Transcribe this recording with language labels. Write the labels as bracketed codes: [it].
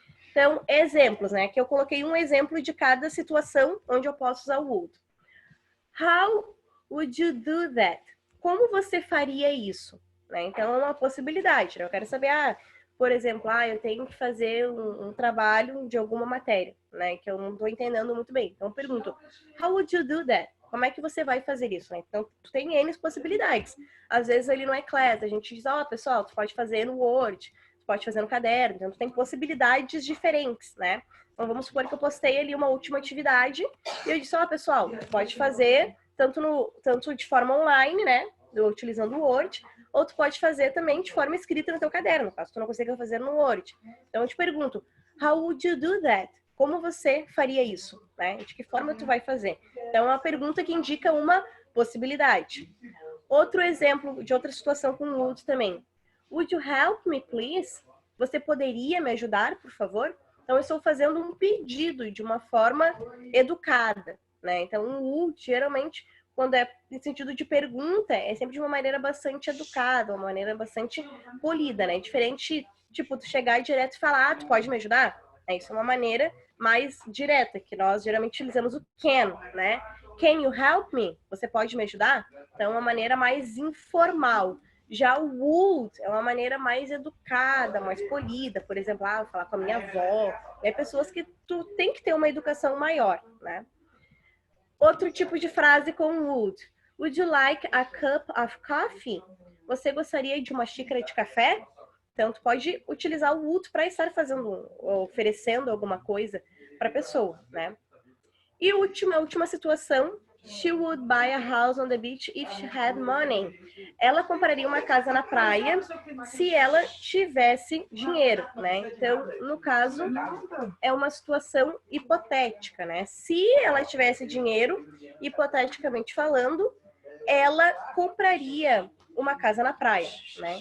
[pt] Então, exemplos, né? Aqui eu coloquei um exemplo de cada situação onde eu posso usar o would. [en] How would you do that? [pt] Como você faria isso? Né? Então, é uma possibilidade, né? Eu quero saber, por exemplo, eu tenho que fazer um trabalho de alguma matéria, né? Que eu não estou entendendo muito bem. Então, eu pergunto, [en] how would you do that? [pt] Como é que você vai fazer isso, né? Então, tu tem N possibilidades. Às vezes, ali no Class, a gente diz, pessoal, tu pode fazer no Word, tu pode fazer no caderno. Então, tu tem possibilidades diferentes, né? Então, vamos supor que eu postei ali uma última atividade e eu disse, pessoal, tu pode fazer tanto de forma online, né? Utilizando o Word, ou tu pode fazer também de forma escrita no teu caderno, caso tu não consiga fazer no Word. Então, eu te pergunto, [en] how would you do that? [pt] Como você faria isso? Né? De que forma tu vai fazer? Então, é uma pergunta que indica uma possibilidade. Outro exemplo de outra situação com would também. [en] Would you help me, please? [pt] Você poderia me ajudar, por favor? Então, eu estou fazendo um pedido de uma forma educada. Né? Então, um would, geralmente, quando é em sentido de pergunta, é sempre de uma maneira bastante educada, uma maneira bastante polida, né? Diferente, tipo, tu chegar direto e falar, tu pode me ajudar? Isso é uma maneira mais direta, que nós geralmente utilizamos o can, né? [en] Can you help me? [pt] Você pode me ajudar? Então, é uma maneira mais informal. Já o would é uma maneira mais educada, mais polida. Por exemplo, falar com a minha avó. É pessoas que tu tem que ter uma educação maior, né? Outro tipo de frase com would. [en] Would you like a cup of coffee? [pt] Você gostaria de uma xícara de café? Então, tu pode utilizar o would para estar oferecendo alguma coisa para a pessoa, né? E a última situação, [en] she would buy a house on the beach if she had money. [pt] Ela compraria uma casa na praia se ela tivesse dinheiro, né? Então, no caso, é uma situação hipotética, né? Se ela tivesse dinheiro, hipoteticamente falando, ela compraria uma casa na praia, né?